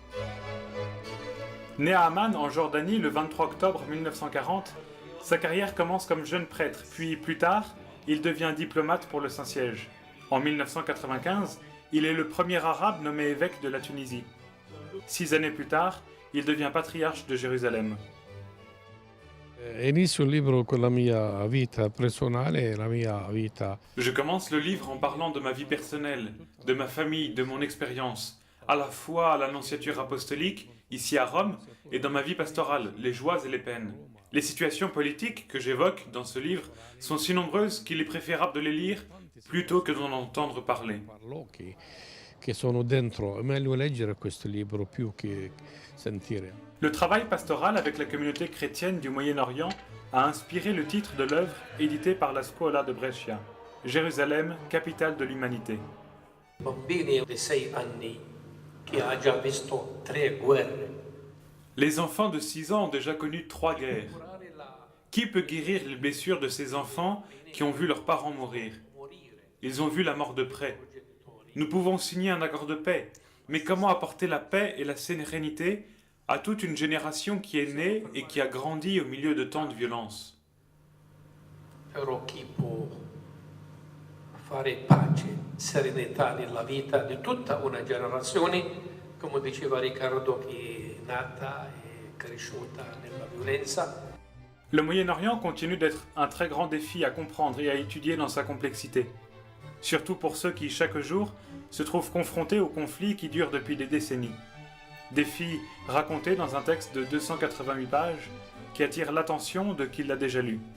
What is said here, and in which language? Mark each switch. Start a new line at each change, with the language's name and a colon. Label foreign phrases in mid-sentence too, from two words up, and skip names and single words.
French: Né à Amman, en Jordanie, le 23 octobre 1940, sa carrière commence comme jeune prêtre, puis plus tard, il devient diplomate pour le Saint-Siège. En 1995, il est le premier arabe nommé évêque de la Tunisie. 6 années plus tard, il devient patriarche de Jérusalem.
Italian: Inizio il libro con la mia vita personale e la mia vita.
French: Je commence le livre en parlant de ma vie personnelle, de ma famille, de mon expérience, à la fois à l'annonciature apostolique, ici à Rome, et dans ma vie pastorale, les joies et les peines. Les situations politiques que j'évoque dans ce livre sont si nombreuses qu'il est préférable de les lire plutôt que d'en entendre parler.
Italian: Parlo che sono dentro, è meglio leggere questo libro più che sentire.
French: Le travail pastoral avec la communauté chrétienne du Moyen-Orient a inspiré le titre de l'œuvre éditée par la Scuola de Brescia, Jérusalem, capitale de l'humanité.
Italian: Bambini di 6 anni che ha già visto 3 guerre.
French: Les enfants de 6 ans ont déjà connu 3 guerres. Qui peut guérir les blessures de ces enfants qui ont vu leurs parents mourir? Ils ont vu la mort de près. Nous pouvons signer un accord de paix, mais comment apporter la paix et la sérénité à toute une génération qui est née et qui a grandi au milieu de tant de violence?
Italian: Però chi può fare pace, serenità nella vita di tutta una generazione, come diceva Riccardo, che è nata e cresciuta nella violenza.
French: Le Moyen-Orient continue d'être un très grand défi à comprendre et à étudier dans sa complexité. Surtout pour ceux qui, chaque jour, se trouvent confrontés aux conflits qui durent depuis des décennies. Défi raconté dans un texte de 288 pages qui attire l'attention de qui l'a déjà lu.